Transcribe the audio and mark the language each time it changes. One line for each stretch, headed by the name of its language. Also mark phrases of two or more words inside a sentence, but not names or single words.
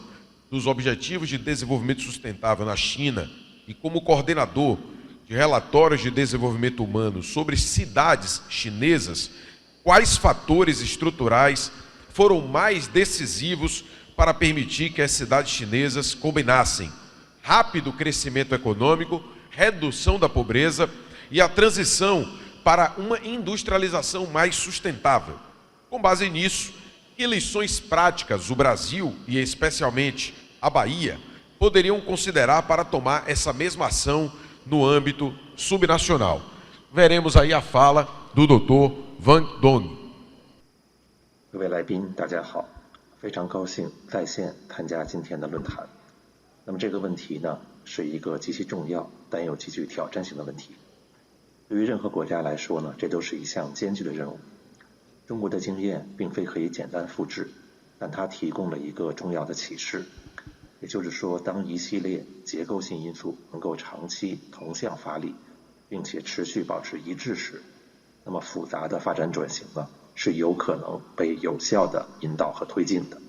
Portuguese: dos Objetivos de Desenvolvimento Sustentável na China e como coordenador de relatórios de desenvolvimento humano sobre cidades chinesas, quais fatores estruturais foram mais decisivos para permitir que as cidades chinesas combinassem rápido crescimento econômico, redução da pobreza e a transição para uma industrialização mais sustentável? Com base nisso, que lições práticas o Brasil, e especialmente a Bahia, poderiam considerar para tomar essa mesma ação no âmbito subnacional? Veremos aí a fala do Dr. Wang Dong.
Chinese: 各位来宾，大家好，非常高兴在线参加今天的论坛。那么这个问题呢，是一个极其重要但又极具挑战性的问题。对于任何国家来说呢，这都是一项艰巨的任务。中国的经验并非可以简单复制， 但它提供了一个重要的启示，也就是说，当一系列结构性因素能够长期同向发力，并且持续保持一致时，那么复杂的发展转型呢，是有可能被有效的引导和推进的。